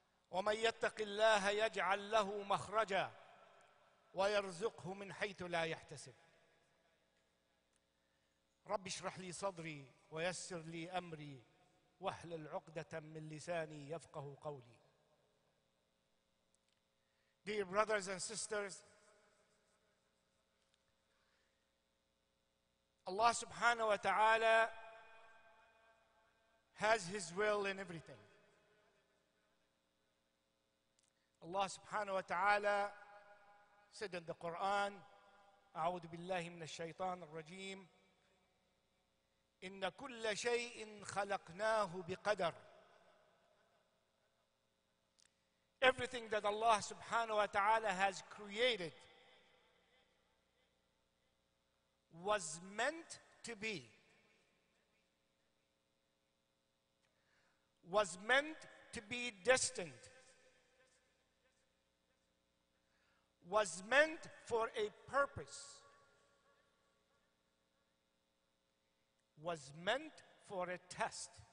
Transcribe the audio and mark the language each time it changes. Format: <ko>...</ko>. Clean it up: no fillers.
<ar>ومن يتق الله يجعل له مخرجا ويرزقه من حيث لا يحتسب. رب اشرح لي صدري ويسر لي أمري واحلل عقدة من لساني يفقه قولي.</ar> <en>Dear brothers and sisters, Allah subhanahu wa ta'ala has His will in everything. Allah subhanahu wa ta'ala said in the Quran,</en> <ar>أعوذ بالله من الشيطان الرجيم، إن كل شيء خلقناه بقدر.</ar> <en>Everything that Allah subhanahu wa ta'ala has created was meant to be, was meant to be destined, was meant for a purpose, was meant for a test.</en>